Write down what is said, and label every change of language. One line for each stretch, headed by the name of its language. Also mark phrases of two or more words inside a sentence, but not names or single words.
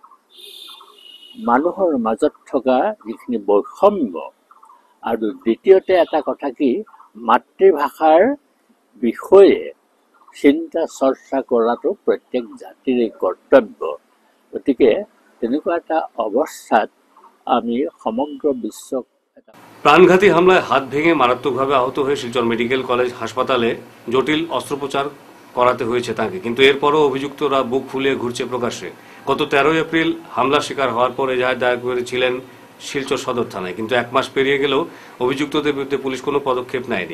Assamese: মানুহৰ মাজত থকা যিখিনি বৈষম্য, আৰু দ্বিতীয়তে এটা কথা কি, মাতৃভাষাৰ বিষয়ে চিন্তা চৰ্চা কৰাটো প্ৰত্যেক জাতিৰে কৰ্তব্য। গতিকে তেনেকুৱা এটা অৱস্থাত আমি সমগ্ৰ বিশ্বক
Bangla: প্রাণঘাতী হামলায় হাত ভেঙে মারাত্মকভাবে আহত হয়ে শিলচর মেডিকেল কলেজ হাসপাতালে জটিল অস্ত্রোপচার করাতে হয়েছে তাকে, কিন্তু এরপরও অভিযুক্তরা বুক ফুলিয়ে ঘুরছে প্রকাশ্যে। গত 13 এপ্রিল হামলার শিকার হওয়ার পর এজাহার দায়ের করেছিলেন শিলচর সদর থানায়, কিন্তু 1 মাস পেরিয়ে গেলেও অভিযুক্তদের বিরুদ্ধে পুলিশ কোনো পদক্ষেপ নেয়নি।